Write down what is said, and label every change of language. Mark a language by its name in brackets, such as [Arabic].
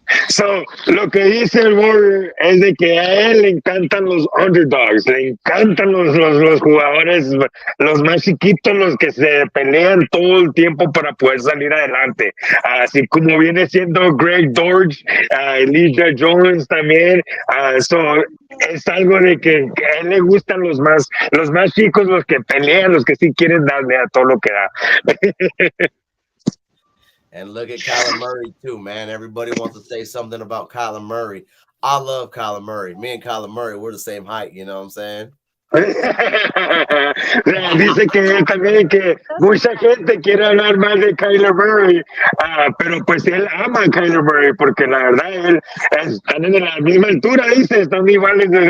[Spanish] So, lo que dice el Warrior es de que a él le encantan los underdogs, le encantan los jugadores, los más chiquitos, los que se pelean todo el tiempo para poder salir adelante. Así como viene siendo Greg Dortch, Elijah Jones también. Es algo de que a él le gustan los más chicos, los que pelean, los que sí quieren darle a todo lo que da. [English] And look at Kyler Murray, too, man. Everybody wants to say something about Kyler Murray. I love Kyler Murray. Me and Kyler Murray, we're the same height, you know what I'm saying? [Spanish] Dice que también que mucha gente quiere hablar más de Kyler Murray, pero pues él ama a Kyler Murray porque la verdad están en la misma altura, dice, están iguales.